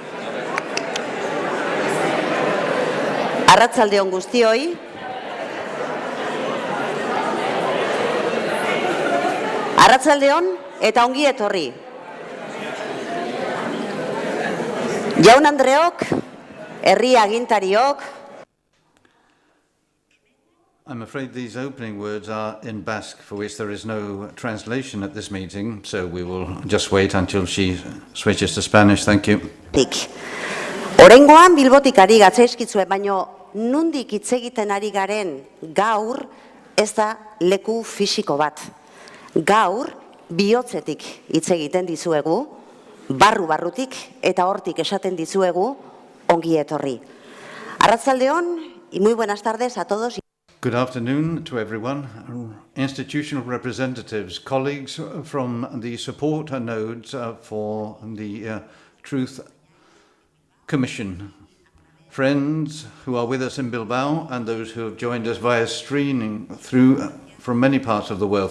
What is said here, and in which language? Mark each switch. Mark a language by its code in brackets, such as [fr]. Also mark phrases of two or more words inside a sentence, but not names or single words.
[eu] Arratsaldeon guztioi. Arratsaldeon eta ongi etorri. Jaun Andreok, herri agintariok. [en] I'm afraid these opening words are in Basque, for which there is no translation at this meeting, so we will just wait until she switches to Spanish. Thank you. [eu] Oraingoan Bilbotik ari gatzaizkitzue, baino nundik hitz egiten ari garen gaur ez da leku fisiko bat. Gaur bihotzetik hitz egiten dizuegu, barrutik eta hortik esaten dizuegu ongi etorri. [es] Arratsaldeon y muy buenas tardes a todos. [en] Good afternoon to everyone, institutional representatives, colleagues from the support nodes for the Truth Commission, friends who are with us in Bilbao and those who have joined us via streaming through from many parts of the world.